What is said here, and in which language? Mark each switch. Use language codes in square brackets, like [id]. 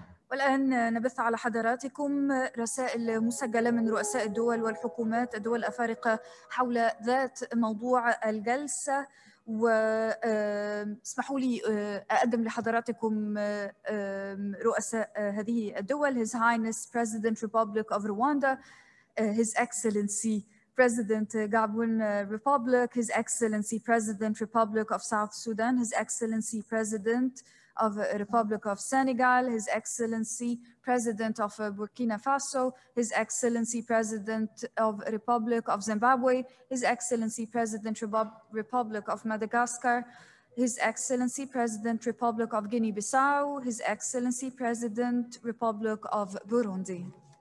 [ar] والآن نبث على حضراتكم رسائل مسجلة من رؤساء الدول والحكومات الدول الأفارقة حول ذات موضوع الجلسة. واسمحوا لي أقدم لحضراتكم رؤساء هذه الدول: [en] His Highness President Republic of Rwanda, His Excellency President Gabon Republic, His Excellency President Republic of South Sudan, His Excellency President of the Republic of Senegal, His Excellency President of Burkina Faso, His Excellency President of Republic of Zimbabwe, His Excellency President Republic of Madagascar, His Excellency President Republic of Guinea-Bissau, His Excellency President Republic of Burundi.